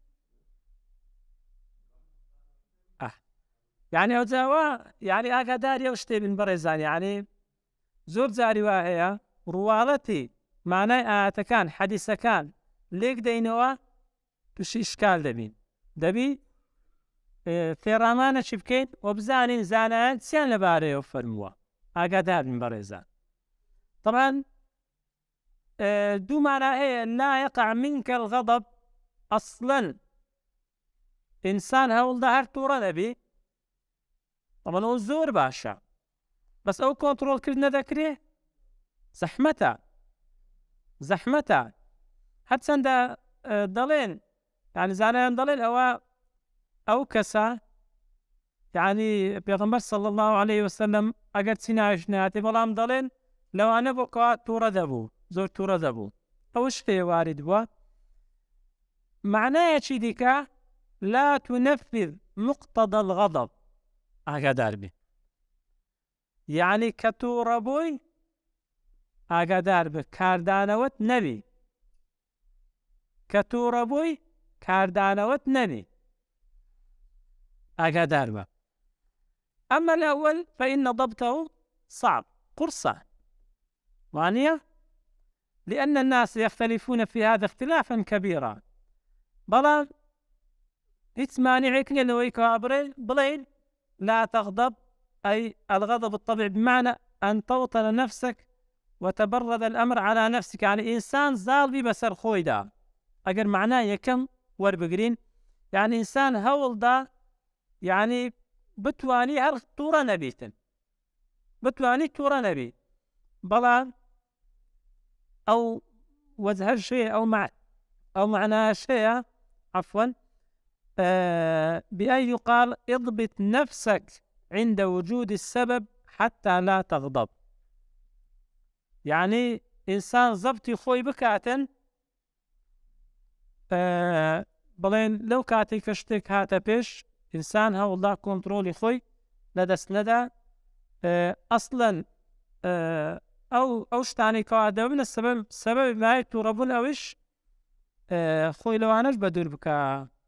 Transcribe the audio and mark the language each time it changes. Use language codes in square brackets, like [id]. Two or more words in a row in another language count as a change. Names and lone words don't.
[ckb] یعنی ئەو جاوا یعنی ئاگاداری ئەو شتێ بن بەڕێزان، یعنی زۆر جاری وا هەیە ڕواڵەتی مانای ئاەتەکان حەدیسەکان لێک دەینەوە تووشی ئیشکال دەبین، دەبی فێڕامانە چی بکەین و بزانین زانایان چیان لەبارەیەوە فەرمووە، ئاگادار بن بەڕێزان. طبعا دوو مانە هەیە [ar] لا يقع منك الغضب [ckb] ئەسڵەن ئینسان هەوڵدا هەر تووڕە نەبی، طبعا ئەو زۆر باشە، بەس ئەو کۆنتڕۆڵکرد نەدەکرێ زەحمەتە هەرچەندە دەڵێن یعنی زانایان دەڵێن ئەو کەسە یعنی پێغەمبەر [ar] صلی الله عليه وسلم [ckb] ئەگەر چی ناویش نهاتێ بەڵام دەڵێن لەوانە بۆ کەوا تووڕە دەبوو، زۆر تووڕە دەبوو، ئەو شتێ وارد بووە. معنایەکی دیکە [ar] لا تنفذ مقتضى الغضب، [ckb] ئاگادار بی، یعنی کە تووڕە بووی ئاگادار بە کاردانەوەت نەبی، کە تووڕە بووی کاردانەوەت نەبی، ئاگادار بە. [ar] ئەمە الأول فإن ضبطه صعب، قرصة وانية، لأن الناس يختلفون في هذا اختلافا كبيرا، [ckb] بەڵام هیچ مانعێک نییە لەوەی کە بڵێن [ar] لا تغضب، أي الغضب بالطبع بمعنى أن توطن نفسك وتبرد الأمر على نفسك، [ckb] يعني إنسان زاڵبی بەسەر خۆیدا. ئەگەر معنای یەکەم وەربگرین يعني ئینسان هەوڵدا يعني بتوانی هەر تووڕە نەبیتن، بتوانی تووڕە نەبی، بەڵام ئەو وەجهە شەیە ئەو معنایە شەیە عفوا [ar] بأن يقال اضبط نفسك عند وجود السبب حتى لا تغضب، [ckb] يعني إنسان ضبطی خۆی بکاتن، بڵێن لەو کاتێک کە شتێک هاتە پێش ئینسان هەوڵدا کۆنتڕۆلی خۆی لەدەست نەدا، ئەسڵەن ئەو شتانەی کەوا دەبنە سەبەبی مای تووڕەبوون ئەوش خۆی لەوانەش بە دوور بکە.